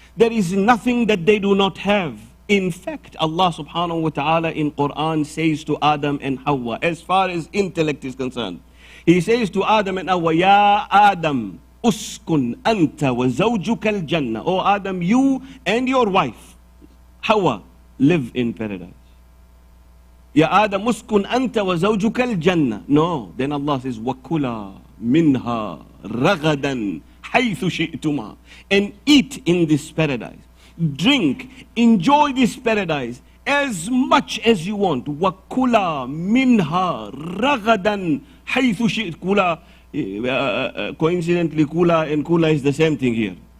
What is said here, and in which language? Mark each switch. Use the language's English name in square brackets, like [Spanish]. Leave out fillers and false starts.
[English] There is nothing that they do not have. In fact, Allah subhanahu wa ta'ala in Quran says to Adam and Hawa, as far as intellect is concerned, He says to Adam and Hawa, [Arabic] Ya Adam, uskun anta wa zawjuka al-jannah. [English] Oh Adam, you and your wife, Hawa, live in paradise. [Arabic] Ya Adam, uskun anta wa zawjuka al-jannah. [English] No, then Allah says, [Arabic] وَكُلَا مِنْهَا رَغَدًا حَيْثُ شِئْتُمَا. [English] And eat in this paradise. Drink, enjoy this paradise as much as you want. [Arabic] وَكُلَا مِنْهَا رَغَدًا حَيْثُ شِئْتُمَا. [English] Kula, coincidentally, kula and kula is the same thing here.